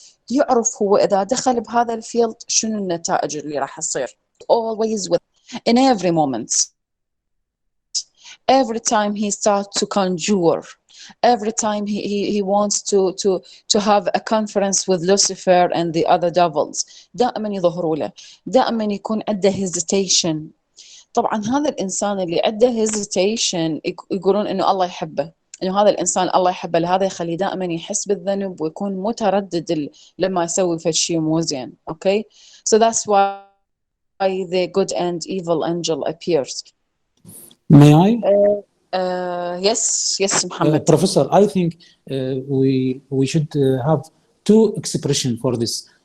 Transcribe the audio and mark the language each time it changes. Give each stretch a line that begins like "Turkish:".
Arabic: يعرف هو اذا دخل بهذا الفيلد شنو النتائج اللي راح تصير.
English: always with in every moment every time he starts to conjure, every time he wants to have a conference with Lucifer and the other devils,
Arabic: دائما يظهروا له، دائما يكون عنده
English: hesitation.
Arabic: طبعا هذا الإنسان اللي عنده hesitation يقولون إنه الله يحبه، إنه هذا الإنسان الله يحبه، لهذا يخليه دائما يحس بالذنب ويكون متردد لما يسوي في شيء مو زين.
English: Okay, so that's why the good and evil angel appears. May I? Yes, Muhammad. Professor, I think we should have two expressions for this.